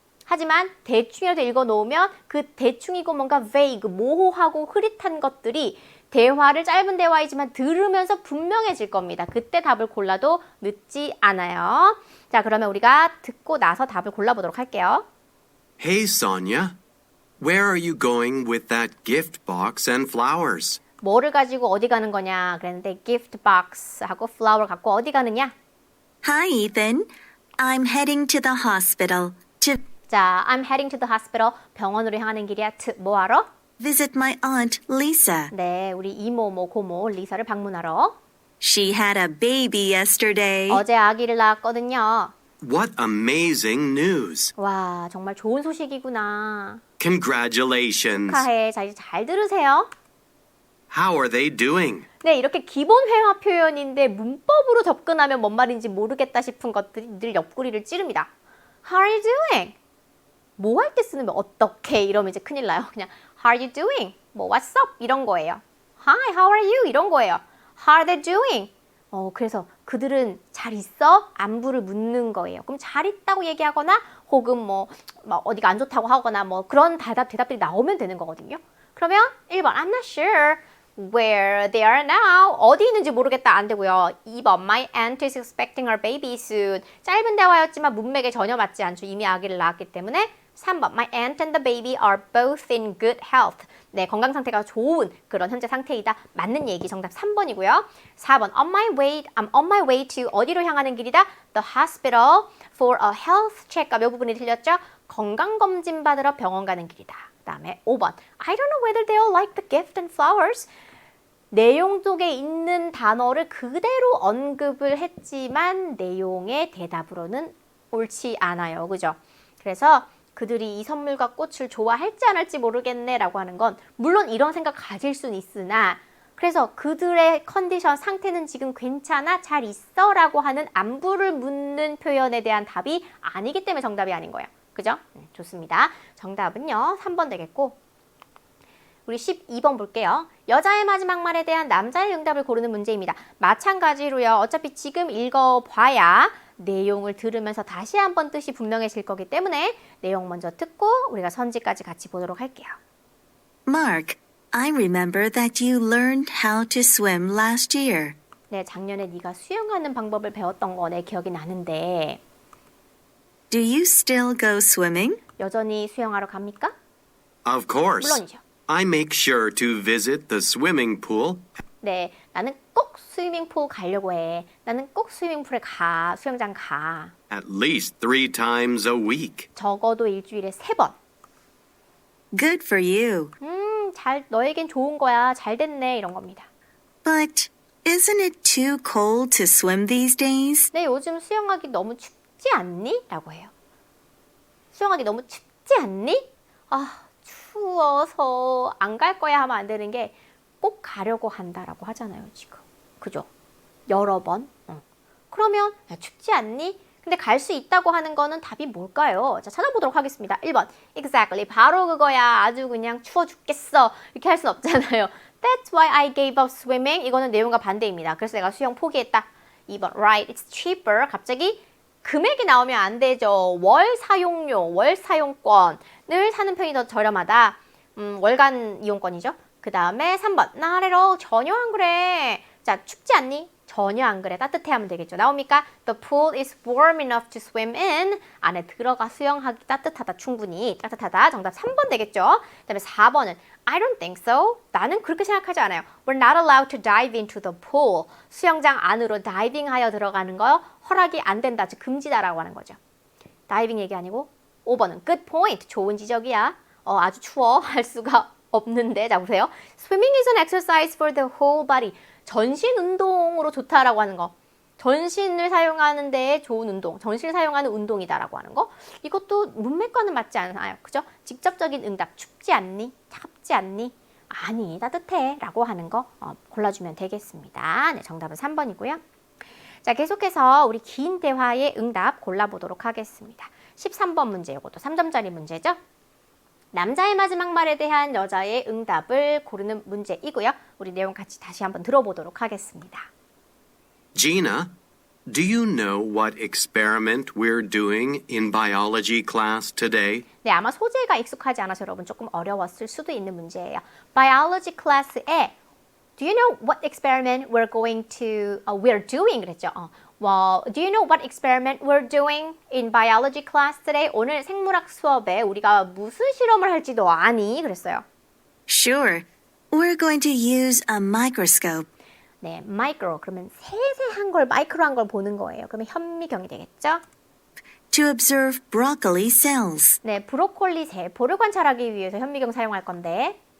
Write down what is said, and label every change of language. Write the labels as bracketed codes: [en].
[ko] 하지만 대충이라도 읽어놓으면 그 대충이고 뭔가 vague, 모호하고 흐릿한 것들이 대화를 짧은 대화이지만 들으면서 분명해질 겁니다. 그때 답을 골라도 늦지 않아요. 자, 그러면 우리가 듣고 나서 답을 골라보도록 할게요. [en] Hey, Sonia. Where are you going with that gift box and flowers? [ko] 뭐를 가지고 어디 가는 거냐 그랬는데 gift box하고 flower 갖고 어디 가느냐? [en] Hi, Ethan. I'm heading to the hospital to 자, I'm heading to the hospital. [ko] 병원으로 향하는 길이야. 뭐 하러? [en] visit my aunt, Lisa. [ko] 네, 우리 이모, 고모, 리사를 방문하러. [en] She had a baby yesterday. [ko] 어제 아기를 낳았거든요. [en] What amazing news! [ko] 와, 정말 좋은 소식이구나. [en] Congratulations! [ko] 축하해. 자, 이제 잘 들으세요. [en] How are they doing? [ko] 네, 이렇게 기본 회화 표현인데 문법으로 접근하면 뭔 말인지 모르겠다 싶은 것들이 늘 옆구리를 찌릅니다. [en] How are you doing? [ko] 뭐 할 때 쓰는 어떻게 이러면 이제 큰일 나요. [en] 그냥 How are you doing? 뭐 What's up? [ko] 이런 거예요. [en] Hi, how are you? 이런 거예요. How are they doing? [ko] 그래서 그들은 잘 있어? 안부를 묻는 거예요. 그럼 잘 있다고 얘기하거나 혹은 뭐 어디가 안 좋다고 하거나 뭐 그런 대답들이 나오면 되는 거거든요. 그러면 1번 [en] I'm not sure where they are now. [ko] 어디 있는지 모르겠다 안 되고요. [en] 2번 My aunt is expecting her baby soon. [ko] 짧은 대화였지만 문맥에 전혀 맞지 않죠. 이미 아기를 낳았기 때문에 3번 [en] My aunt and the baby are both in good health. [ko] 네, 건강 상태가 좋은 그런 현재 상태이다. 맞는 얘기 정답 3번이고요. [en] 4번 I'm on my way to [ko] 어디로 향하는 길이다? [en] The hospital for a health checkup. [ko] 이 부분이 틀렸죠? 건강검진 받으러 병원 가는 길이다. 그 다음에 5번 [en] I don't know whether they'll like the gift and flowers. [ko] 내용 속에 있는 단어를 그대로 언급을 했지만 내용의 대답으로는 옳지 않아요. 그죠? 그래서 그들이 이 선물과 꽃을 좋아할지 안 할지 모르겠네 라고 하는 건 물론 이런 생각 가질 수는 있으나 그래서 그들의 컨디션 상태는 지금 괜찮아? 잘 있어? 라고 하는 안부를 묻는 표현에 대한 답이 아니기 때문에 정답이 아닌 거예요. 그죠? 좋습니다. 정답은요. 3번 되겠고 우리 12번 볼게요. 여자의 마지막 말에 대한 남자의 응답을 고르는 문제입니다. 마찬가지로요. 어차피 지금 읽어봐야 내용을 들으면서 다시 한번 뜻이 분명해질 거기 때문에 내용 먼저 듣고 우리가 선지까지 같이 보도록 할게요. [en] Mark, I remember that you learned how to swim last year. [ko] 네, 작년에 네가 수영하는 방법을 배웠던 거 내 기억이 나는데 [en] Do you still go swimming? [ko] 여전히 수영하러 갑니까? [en] Of course. [ko] 물론이죠. [en] I make sure to visit the swimming pool. [ko] 네, 나는 꼭 스위밍풀 가려고 해. 나는 꼭 스위밍풀에 가, 수영장 가. [en] At least 3 times a week. [ko] 적어도 일주일에 3번. [en] Good for you. [ko] 너에겐 좋은 거야. 잘 됐네. 이런 겁니다. [en] But isn't it too cold to swim these days? [ko] 네, 요즘 수영하기 너무 춥지 않니? 라고 해요. 수영하기 너무 춥지 않니? 아, 추워서 안 갈 거야 하면 안 되는 게 꼭 가려고 한다라고 하잖아요, 지금. 그죠? 여러 번. 그러면 야, 춥지 않니? 근데 갈 수 있다고 하는 거는 답이 뭘까요? 자, 찾아보도록 하겠습니다. 1번. [en] Exactly. [ko] 바로 그거야. 아주 그냥 추워 죽겠어. 이렇게 할 순 없잖아요. [en] That's why I gave up swimming. [ko] 이거는 내용과 반대입니다. 그래서 내가 수영 포기했다. [en] 2번. Right. It's cheaper. [ko] 갑자기 금액이 나오면 안 되죠. 월 사용료, 월 사용권을 사는 편이 더 저렴하다. 월간 이용권이죠. 그 다음에 3번. [en] Not at all. [ko] 전혀 안 그래. 자, 춥지 않니? 전혀 안 그래. 따뜻해 하면 되겠죠. 나옵니까? [en] The pool is warm enough to swim in. [ko] 안에 들어가 수영하기 따뜻하다. 충분히 따뜻하다. 정답 3번 되겠죠. 그 다음에 4번은 [en] I don't think so. [ko] 나는 그렇게 생각하지 않아요. [en] We're not allowed to dive into the pool. [ko] 수영장 안으로 다이빙하여 들어가는 거 허락이 안 된다. 즉 금지다라고 하는 거죠. 다이빙 얘기 아니고 5번은 [en] good point. [ko] 좋은 지적이야. 아주 추워. 할 수가 없는데. 자, 보세요. [en] Swimming is an exercise for the whole body. [ko] 전신 운동으로 좋다라고 하는 거. 전신을 사용하는 데 좋은 운동, 전신을 사용하는 운동이다라고 하는 거. 이것도 문맥과는 맞지 않아요. 그죠? 직접적인 응답, 춥지 않니? 차갑지 않니? 아니, 따뜻해 라고 하는 거 골라주면 되겠습니다. 네, 정답은 3번이고요. 자, 계속해서 우리 긴 대화의 응답 골라보도록 하겠습니다. 13번 문제, 이것도 3점짜리 문제죠. 남자의 마지막 말에 대한 여자의 응답을 고르는 문제이고요. 우리 내용 같이 다시 한번 들어보도록 하겠습니다. [en] Gina, do you know what experiment we're doing in biology class today? [ko] 네, 아마 소재가 익숙하지 않아서 여러분 조금 어려웠을 수도 있는 문제예요. [en] Biology class에 Do you know what experiment we're doing? [ko] 그랬죠. [en] Well, do you know what experiment we're doing in biology class today? [ko] 오늘 생물학 수업에 우리가 무슨 실험을 할지도 아니? 그랬어요. [en] Sure. We're going to use a microscope. [ko] 네, micro. 그러면 세세한 걸, 마이크로한 걸 보는 거예요. 그러면 현미경이 되겠죠? [en] To observe broccoli cells. [ko] 네, 브로콜리 세포를 관찰하기 위해서 현미경 사용할 건데.